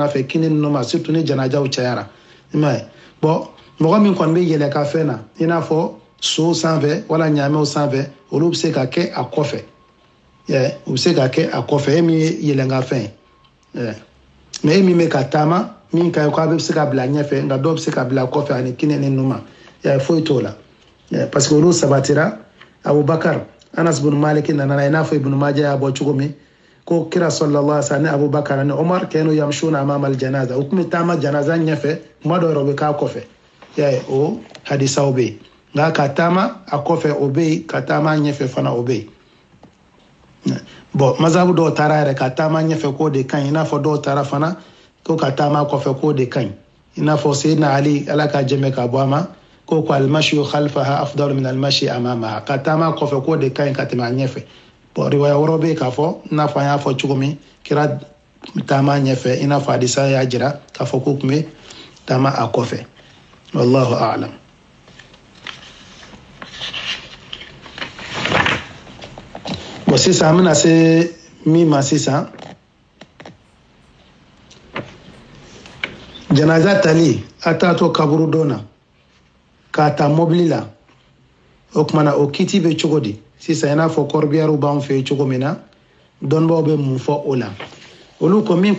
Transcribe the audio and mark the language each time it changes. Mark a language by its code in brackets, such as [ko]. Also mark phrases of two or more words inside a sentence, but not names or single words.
[bm] fɛ kini ninnu ma surtout ni janajaw cayara i m'a ye bon mɔgɔ min kɔni bɛ yɛlɛ ka fɛn na i n'a fɔ so sanfɛ wala ɲaamɛw sanfɛ olu bɛ se ka kɛ a kɔfɛ u bɛ se ka kɛ a kɔfɛ e min ye yɛlɛnkanfɛn ye mais e min bɛ ka taama min ka ɲi k'a bɛ se ka bila ɲɛfɛ nka dɔw bɛ se ka bila kɔfɛ ani kini ni ninnu ma foyi t'o la [fr] parce que [bm] olu sabatira Abubakar Anas bin Malik nana i n'a fɔ Ibn Majah y'a bɔ cogo min ko kira [ar] صلى الله عليه وسلم [bm] ni Abubakar ni Umar [ar] كانوا يمشون أمام الجنازة [bm] u tun bɛ taama janaza ɲɛfɛ kuma dɔw yɛrɛ u bɛ k'a kɔfɛ o hadisaw bɛ yen nka ka taama a kɔfɛ o bɛ yen ka taama ɲɛfɛ fana o bɛ yen bon mazhabu dɔw taara yɛrɛ ka taama ɲɛfɛ k'o de ka ɲi i n'a fɔ dɔw taara fana ko ka taama kɔfɛ k'o de ka ɲi i n'a fɔ Sayyidina Ali ala ka jɛmɛ ka bɔ a ma ko [ar] المشي خلفها أفضل من المشي أمامها [bm] ka taama kɔfɛ k'o de ka ɲi ka tɛmɛ a ɲɛfɛ bon riwaya wɛrɛ bɛ yen k'a fɔ i n'a fɔ an y'a fɔ cogo min kira taama ɲɛfɛ i n'a fɔ hadisa y'a jira k'a fɔ k'o tun bɛ taama a kɔfɛ [ar] والله أعلم. [bm] Bon sisan an bɛna se min ma sisan janaza tali a taatɔ kaburu dɔ na k'a ta mobili la o kumana o kiti bɛ cogo di sisan i n'a fɔ kɔrɔbiyɛriw b'an fɛ yen cogo min na dɔnnibaw bɛ mun fɔ o la olu ko min